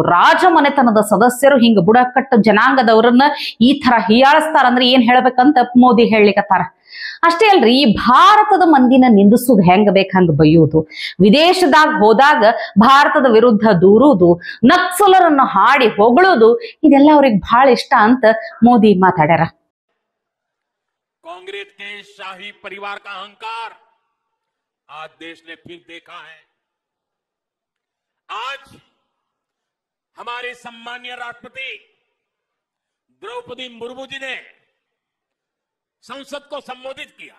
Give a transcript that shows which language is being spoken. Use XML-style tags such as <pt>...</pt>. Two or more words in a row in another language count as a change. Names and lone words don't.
<kn>ರಾಜ ಮನೆತನದ ಸದಸ್ಯರು ಹಿಂಗ ಬುಡಕಟ್ಟು ಜನಾಂಗದವ್ರನ್ನ ಈ ತರ ಹೀಯಾಳಿಸ್ತಾರಂದ್ರೆ ಏನ್ ಹೇಳ್ಬೇಕಂತ ಮೋದಿ ಹೇಳಲಿಕತ್ತಾರ. ಅಷ್ಟೇ ಅಲ್ರಿ, ಈ ಭಾರತದ ಮಂದಿನ ನಿಂದಿಸುದು ಹೆಂಗ ಬೇಕಂಗ ಬೈಯುವುದು, ವಿದೇಶದಾಗ ಹೋದಾಗ ಭಾರತದ ವಿರುದ್ಧ ದೂರುವುದು, ನಕ್ಸಲರನ್ನ ಹಾಡಿ ಹೊಗಳೋದು, ಇದೆಲ್ಲ ಅವ್ರಿಗೆ ಬಹಳ ಇಷ್ಟ ಅಂತ ಮೋದಿ ಮಾತಾಡ್ಯಾರ.</kn> <hi>कांग्रेस के शाही परिवार का अहंकार आज देश ने फिर देखा है। आज हमारे सम्मानीय राष्ट्रपति द्रौपदी मुर्मू जी ने संसद को संबोधित किया।</hi>